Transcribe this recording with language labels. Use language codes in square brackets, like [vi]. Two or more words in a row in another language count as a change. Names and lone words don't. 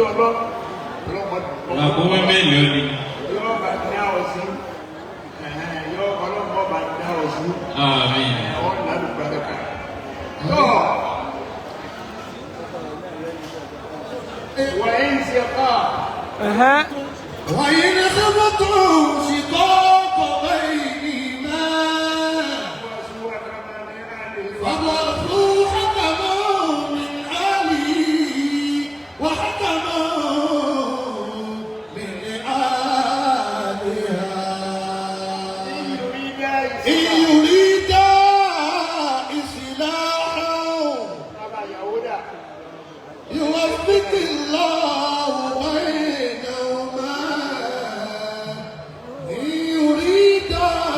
[yo] Làkúnwé mélòó ni? yóò bá dá ọ sí yóò ọlọ́mọ bá dá ọ sí Àmín. ọ lálùbáríkà. Tọ́ wà ń ṣe ká [ar] وإن خفتم شقاق بينهما فابعثوا حكما من أهله وحكما من أهلها إن يريدا إصلاحا يوفق الله بينهما إن يريدا